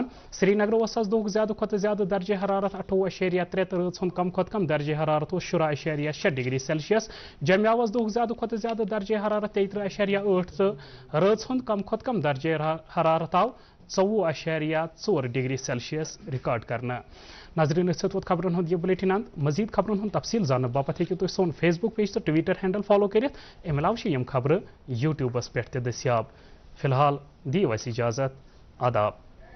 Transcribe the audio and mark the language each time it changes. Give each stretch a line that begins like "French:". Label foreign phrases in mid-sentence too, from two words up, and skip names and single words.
Kashmiri: سری نگر اوس آز دۄہُک زیادٕ کھۄتہٕ زیادٕ درجہ حرارت 28.3 تہٕ رٲژ ہُنٛد کم کھۄتہٕ کم درجہ حرارت اوس 17.6 ڈگری سیلسیس. جمہِ آواز دۄہُک زیادٕ کھۄتہٕ زیادٕ درجہ حرارت 33.8 تہٕ رٲژ ہُنٛد کم کھۄتہٕ کم درجہ حرارت آو 24.4 ڈگری سیلسیس ریکارڈ کرنہٕ. ناظرین اس ووت خبرن ہند یہ بلیٹن اند. مزید خبرن ہند تفصیل زاننے باپت ہیٚکِو تُہۍ سون فیس بک پیج تو ٹویٹر ہینڈل فالو کٔرِتھ. امہِ علاوٕ چھِ یِم خبرٕ یوٗٹیوٗبس پٮ۪ٹھ تہِ دٔستیاب. فی الحال دِیِو اَسہِ اِجازت. آداب.